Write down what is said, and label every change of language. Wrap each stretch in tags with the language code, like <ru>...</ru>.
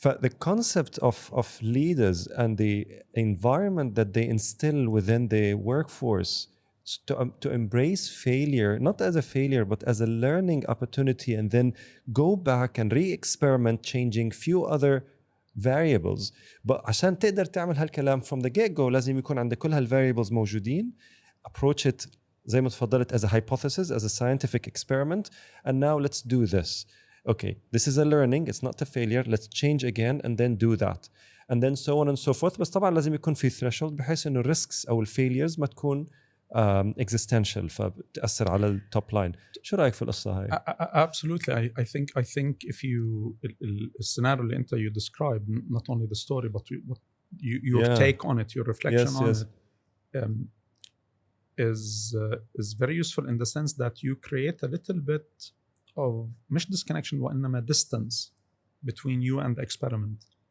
<en>The concept of leaders and the environment that they instill within the workforce to embrace failure, not as a failure, but as a learning opportunity, and then go back and re-experiment changing few other variables.</en> <ar>But عشان تقدر تعمل هالكلام</ar> <en>from the get-go</en> <ar>لازم يكون عندك كل هالvariables موجودين.</ar> <en>Approach it</en> <ar>زي ما تفضلت</ar> <en>as a hypothesis, as a scientific experiment, and now let's do this. Okay, this is a learning, it's not a failure, let's change again and then do that. And then so on and so forth.</en> <ar>بس طبعا لازم يكون في threshold بحيث انه risks او failures ما تكون existential فبتأثر على التوب لاين. شو رأيك في القصة هاي؟</ar> <en>Absolutely. I think if you</en> <ar>السيناريو اللي انت</ar> <en>you describe, not only the story but your take on it, your reflection on it is very useful in the sense that you create a little bit of مش disconnection وإنما distance between you and the experiment.</en>